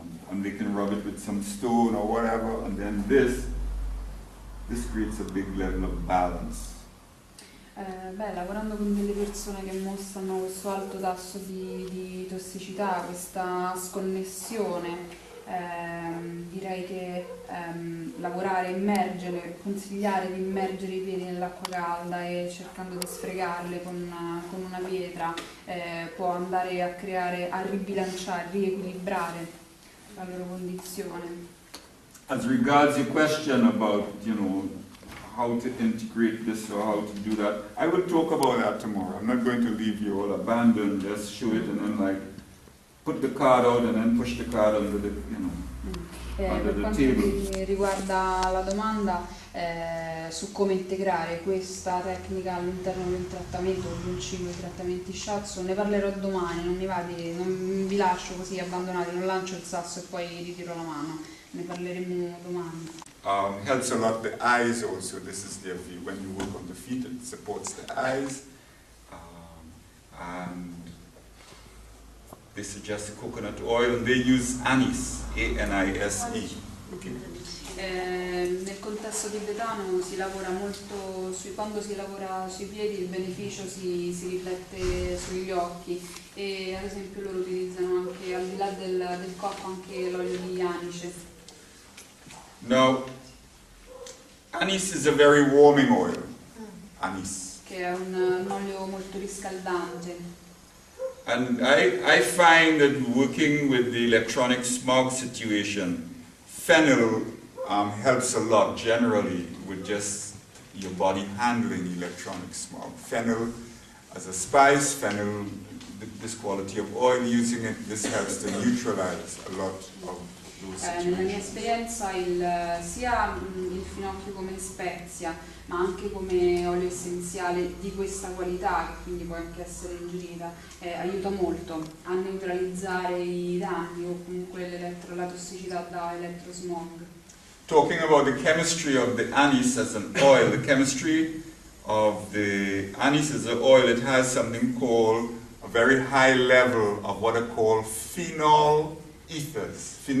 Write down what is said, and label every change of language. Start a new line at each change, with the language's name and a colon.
English: and they can rub it with some stone or whatever, and then this creates a big level of balance.
Italian: Lavorando con delle persone che mostrano questo alto tasso di tossicità, questa sconnessione, direi che lavorare, immergere, consigliare di immergere i piedi nell'acqua calda e cercando di sfregarle con una pietra può andare a creare, a ribilanciare, riequilibrare la loro condizione.
English: As regards your question about, how to integrate this or how to do that, I will talk about that tomorrow. I'm not going to leave you all abandoned, just show it and then put the card out and then push the card under the, under
Italian: Per
English: the
Italian: quanto
English: table.
Italian: riguarda la domanda su come integrare questa tecnica all'interno di un trattamento o di un ciclo di trattamenti shiatsu, ne parlerò domani, non vi lascio così abbandonati, non lancio il sasso e poi ritiro la mano, ne parleremo domani.
English: Helps a lot the eyes also. This is their view. When you work on the feet, it supports the eyes. And they suggest coconut oil, and they use anise, A-N-I-S-E. Okay.
Italian: Nel contesto tibetano si lavora molto, quando si lavora sui piedi il beneficio si riflette sugli occhi e ad esempio loro utilizzano anche, al di là del cocco, anche l'olio di anice.
English: Now, anise is a very warming oil. Anise.
Italian: Che è un olio molto riscaldante.
English: And I find that working with the electronic smog situation, fennel helps a lot generally with just your body handling electronic smog. Fennel as a spice, fennel, this quality of oil, using it, this helps to neutralize a lot of those situations.
Italian: Nella mia esperienza sia il finocchio come spezia, ma anche come olio essenziale di questa qualità, che quindi può anche essere ingerita, aiuta molto a neutralizzare i danni o comunque la tossicità da elettrosmog.
English: Talking about the chemistry of the anise as an oil, the chemistry of the anise as an oil, it has something called a very high level of what are called phenolic ethers.